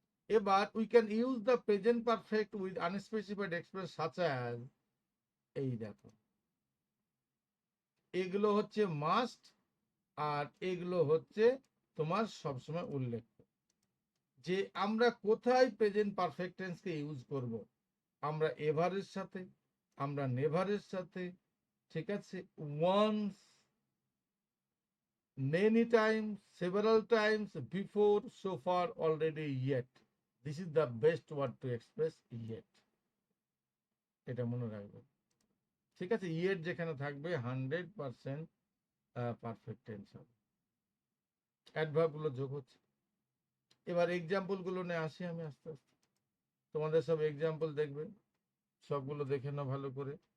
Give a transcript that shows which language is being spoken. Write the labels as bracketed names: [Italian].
[Bangla] এবার [English] we can use the present perfect with unspecified express such as, [Bangla] এই দেখো এগুলো হচ্ছে মাস্ট, আর এগুলো হচ্ছে তোমার সবসময় উল্লেখ, যে আমরা কোথায় প্রেজেন্ট পারফেক্ট টেন্সকে ইউজ করব। আমরা এভারের সাথে, আমরা নেভারের সাথে, ঠিক আছে, [English] Once, many times, several times, before, so far, already, yet. This is the best word to express yet. [Bangla] এটা মনে রাখবে। ঠিক আছে, yet যেখানে থাকবে 100% পারফেক্ট টেন্স হবে। অ্যাডভার্ব গুলো যোগ হচ্ছে। এবার এক্সাম্পল গুলো নিয়ে আসি আমি আস্তে আস্তে। তোমাদের সব এক্সাম্পল দেখবে, সবগুলো দেখে নাও ভালো করে।